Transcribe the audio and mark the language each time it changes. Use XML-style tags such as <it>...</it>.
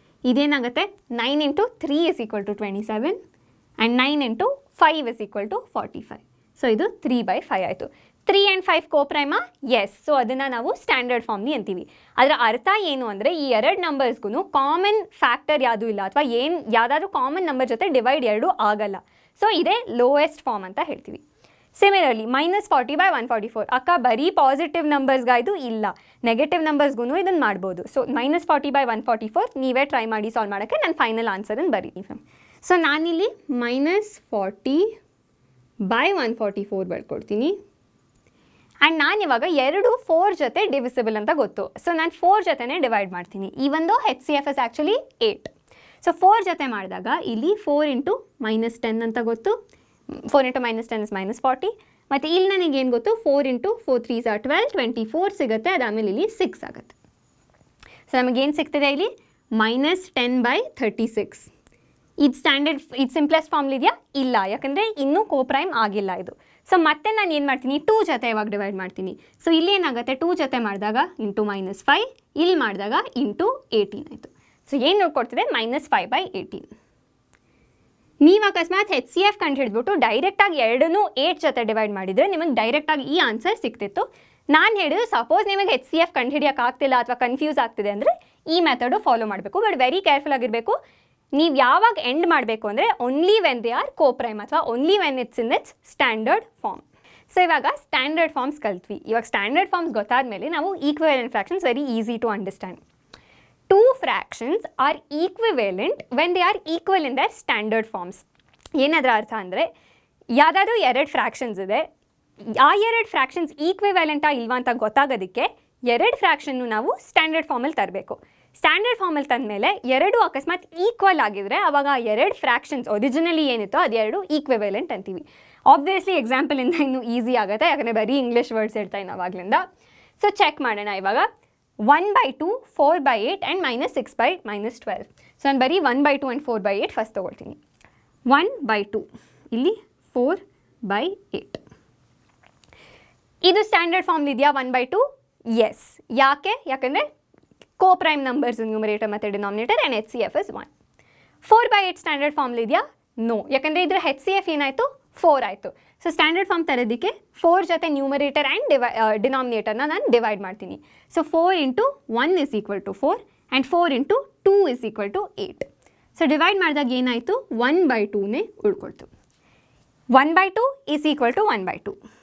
<kn>ಇದೇನಾಗುತ್ತೆ,</kn> <en>9 into 3 is equal to 27 and 9 into 5 is equal to 45.</en> <kn>So ಇದು 3/5 ಆಯಿತು. 3 and 5 co-prime? S. So ಅದನ್ನು ನಾವು standard ಫಾರ್ಮ್ನಿ ಅಂತೀವಿ. ಅದರ ಅರ್ಥ ಏನು ಅಂದರೆ, ಈ ಎರಡು ನಂಬರ್ಸ್ಗೂ ಕಾಮನ್ ಫ್ಯಾಕ್ಟರ್ ಯಾವುದೂ ಇಲ್ಲ, ಅಥವಾ ಯಾವುದಾದ್ರೂ ಕಾಮನ್ ನಂಬರ್ ಜೊತೆ ಡಿವೈಡ್ ಎರಡೂ ಆಗಲ್ಲ. ಸೊ ಇದೇ ಲೋಯೆಸ್ಟ್ ಫಾರ್ಮ್ ಅಂತ ಹೇಳ್ತೀವಿ. ಸಿಮಿಲರ್ಲಿ -40/144. ಅಕ್ಕ ಬರೀ ಪಾಸಿಟಿವ್ ನಂಬರ್ಸ್ಗಾಯ್ದು ಇಲ್ಲ, ನೆಗೆಟಿವ್ ನಂಬರ್ಸ್ಗೂ ಇದನ್ನು ಮಾಡ್ಬೋದು. ಸೊ -40/144 ನೀವೇ ಟ್ರೈ ಮಾಡಿ ಸಾಲ್ವ್ ಮಾಡೋಕ್ಕೆ. ನಾನು ಫೈನಲ್ ಆನ್ಸರನ್ನು ಬರೀತೀನಿ. ಸೊ ನಾನಿಲ್ಲಿ -40/144 ಬರ್ಕೊಡ್ತೀನಿ. ಆ್ಯಂಡ್ ನಾನು ಇವಾಗ 4 ಜೊತೆ ಡಿವಿಸಿಬಲ್ ಅಂತ ಗೊತ್ತು. ಸೊ ನಾನು 4 ಜೊತೆನೇ ಡಿವೈಡ್ ಮಾಡ್ತೀನಿ.</kn> <en>ಈವೊಂದು HCF is actually 8.</en> <kn>ಸೊ 4 ಜೊತೆ ಮಾಡಿದಾಗ ಇಲ್ಲಿ 4 into -10 ಅಂತ ಗೊತ್ತು.</kn> <en>4 into -10 is -40.</en> <kn>ಮತ್ತು ಇಲ್ಲಿ ನನಗೇನು ಗೊತ್ತು, 4 into 4 3s are 12, 24 ಸಿಗುತ್ತೆ. ಅದಾದಮೇಲೆ ಇಲ್ಲಿ 6 ಆಗುತ್ತೆ. ಸೊ ನಮಗೇನು ಸಿಗ್ತದೆ ಇಲ್ಲಿ, -10/36. ಇದು ಸ್ಟ್ಯಾಂಡರ್ಡ್, ಇದು ಸಿಂಪ್ಲೆಸ್ಟ್ ಫಾರ್ಮ್ಲಿದೆಯಾ? ಇಲ್ಲ, ಯಾಕಂದರೆ ಇನ್ನೂ co-prime ಆಗಿಲ್ಲ ಇದು. ಸೊ ಮತ್ತೆ ನಾನು ಏನು ಮಾಡ್ತೀನಿ, 2 ಜೊತೆ ಇವಾಗ ಡಿವೈಡ್ ಮಾಡ್ತೀನಿ. ಸೊ ಇಲ್ಲಿ ಏನಾಗುತ್ತೆ, 2 ಜೊತೆ ಮಾಡಿದಾಗ ಇಂಟು -5, ಇಲ್ಲಿ ಮಾಡಿದಾಗ ಇಂಟು 18 ಆಯಿತು. ಸೊ ಏನು ನೋಡ್ಕೊಡ್ತಿದೆ, -5/18. ನೀವು ಅಕಸ್ಮಾತ್ HCF ಕಂಡು ಹಿಡಿದ್ಬಿಟ್ಟು ಡೈರೆಕ್ಟಾಗಿ ಎರಡನ್ನೂ 8 ಜೊತೆ ಡಿವೈಡ್ ಮಾಡಿದರೆ ನಿಮಗೆ ಡೈರೆಕ್ಟಾಗಿ ಈ ಆನ್ಸರ್ ಸಿಗ್ತಿತ್ತು. ನಾನು ಹೇಳಿದ್ದು, ಸಪೋಸ್ ನಿಮಗೆ HCF ಕಂಡು ಹಿಡಿಯೋಕ್ಕಾಗ್ತಿಲ್ಲ ಅಥವಾ ಕನ್ಫ್ಯೂಸ್ ಆಗ್ತಿದೆ ಅಂದರೆ ಈ ಮೆಥಡು ಫಾಲೋ ಮಾಡಬೇಕು. ಬಟ್ ವೆರಿ ಕೇರ್ಫುಲ್ ಆಗಿರಬೇಕು. ನೀವು ಯಾವಾಗ ಎಂಡ್ ಮಾಡಬೇಕು ಅಂದರೆ</kn> <en>Only when they are co-prime ಅಥವಾ only when it's in its standard form.</en> <kn>So ಇವಾಗ ಸ್ಟ್ಯಾಂಡರ್ಡ್ ಫಾರ್ಮ್ಸ್ ಕಲ್ತ್ವಿ. ಇವಾಗ ಸ್ಟ್ಯಾಂಡರ್ಡ್ ಫಾರ್ಮ್ಸ್ ಗೊತ್ತಾದ ಮೇಲೆ ನಾವು equivalent fractions</kn> <en>Very easy to understand. 2 fractions are equivalent when they are equal in their standard forms.</en> <kn>ಏನದರ ಅರ್ಥ ಅಂದರೆ ಯಾವುದಾದ್ರೂ 2 fractions ಇದೆ, ಆ 2 ಫ್ರ್ಯಾಕ್ಷನ್ಸ್ ಈಕ್ವಿವ್ಯಾಲೆಂಟಾ ಇಲ್ವಾ ಅಂತ ಗೊತ್ತಾಗೋದಕ್ಕೆ 2 ಫ್ರ್ಯಾಕ್ಷನ್ನು ನಾವು ಸ್ಟ್ಯಾಂಡರ್ಡ್ ಫಾರ್ಮಲ್ಲಿ ತರಬೇಕು. ಸ್ಟ್ಯಾಂಡರ್ಡ್ ಫಾರ್ಮಲ್ಲಿ ತಂದಮೇಲೆ 2 ಅಕಸ್ಮಾತ್ ಈಕ್ವಲ್ ಆಗಿದ್ರೆ ಅವಾಗ 2 ಫ್ರ್ಯಾಕ್ಷನ್ಸ್ ಒರಿಜಿನಲಿ ಏನಿತ್ತೋ ಅದು 2 ಈಕ್ವಿವ್ಯಾಲೆಂಟ್ ಅಂತೀವಿ. ಆಬ್ವಿಯಸ್ಲಿ ಎಕ್ಸಾಂಪಲಿಂದ ಇನ್ನೂ ಈಸಿ ಆಗುತ್ತೆ, ಯಾಕಂದರೆ ಬರೀ ಇಂಗ್ಲೀಷ್ ವರ್ಡ್ಸ್ ಇರ್ತಾಯಿ ನಾವಾಗಲಿಂದ. ಸೊ ಚೆಕ್ ಮಾಡೋಣ ಇವಾಗ. 1/2, 4/8 ಆ್ಯಂಡ್ -6 by -12. ಸೊ ನಾನು ಬರೀ 1/2 ಆ್ಯಂಡ್ 4/8 ಫಸ್ಟ್ ತೊಗೊಳ್ತೀನಿ. 1/2 ಇಲ್ಲಿ 4/8. ಇದು ಸ್ಟ್ಯಾಂಡರ್ಡ್ ಫಾರ್ಮ್ ಇದೆಯಾ 1/2? ಎಸ್. ಯಾಕಂದರೆ</kn> <en>co-prime numbers numerator ಮತ್ತು denominator and HCF is 1.</en> <kn>4/8 standard form ಇದೆಯಾ? ನೋ. ಯಾಕಂದರೆ ಇದರ HCF ಏನಾಯಿತು? 4 ಆಯಿತು. ಸೊ ಸ್ಟ್ಯಾಂಡರ್ಡ್ ಫಾರ್ಮ್ ತರೋದಕ್ಕೆ 4 ಜೊತೆ ನ್ಯೂಮರೇಟರ್ ಆ್ಯಂಡ್ ಡಿನಾಮಿನೇಟರ್ನ ನಾನು ಡಿವೈಡ್ ಮಾಡ್ತೀನಿ. So 4 × 1 = 4 and 4 × 2 = 8. ಸೊ ಡಿವೈಡ್ ಮಾಡಿದಾಗ ಏನಾಯಿತು? 1/2ನೇ ಉಳ್ಕೊಳ್ತು. 1/2 = 1/2.</kn>